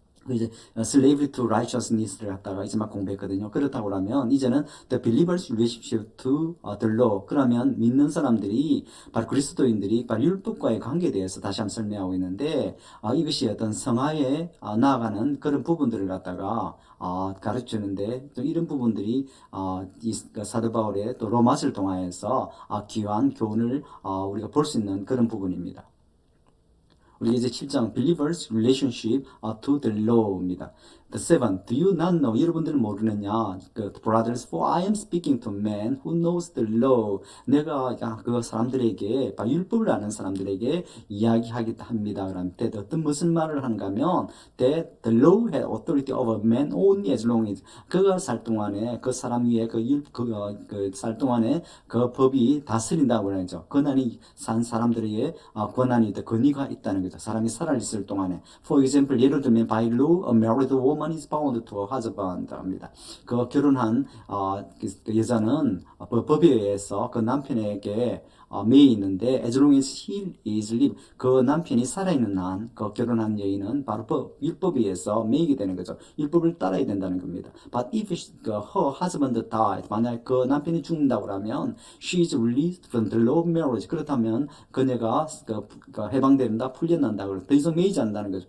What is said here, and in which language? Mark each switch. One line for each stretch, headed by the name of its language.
Korean: 이제 slavery to righteousness를 갖다가 이제 막 공부했거든요. 그렇다고 하면 이제는
English: the believers relationship to the law.
Korean: 그러면 믿는 사람들이 바로 그리스도인들이 바로 율법과의 관계에 대해서 다시 한번 설명하고 있는데 이것이 어떤 성화에 나아가는 그런 부분들을 갖다가 가르치는데 또 이런 부분들이 사도 바울의 또 로마서를 통하여서 귀한 교훈을 우리가 볼 수 있는 그런 부분입니다. 우리 이제 7장
English: Believers Relationship to the Law입니다. The 7. Do you not know?
Korean: 여러분들은 모르느냐?
English: Brothers, for I am speaking to men who knows the law.
Korean: 내가 그 사람들에게, 율법을 아는 사람들에게 이야기하겠다 합니다. 그런데 어떤 무슨 말을 하는가 하면
English: that the law had authority over man only as long as
Korean: 그가 살 동안에 그 사람 위에 살 동안에 그 법이 다스린다고 하죠. 권한이 산 사람들에게 권한이 권위가 있다는 거죠. 사람이 살아있을 동안에.
English: For example,
Korean: 예를 들면
English: by law, a married woman is bound to a husband 합니다.
Korean: 그 결혼한 그 여자는 법에 의해서 그 남편에게 매여 있는데
English: as long as he is live
Korean: 그 남편이 살아있는 한 그 결혼한 여인은 바로 율법에 의해서 매이게 되는 거죠. 율법을 따라야 된다는 겁니다.
English: But if her husband died
Korean: 만약 그 남편이 죽는다고 하면
English: she is released from the law of marriage
Korean: 그렇다면 그녀가 해방된다 풀려난다 더 이상 매이지 않는다는 거죠.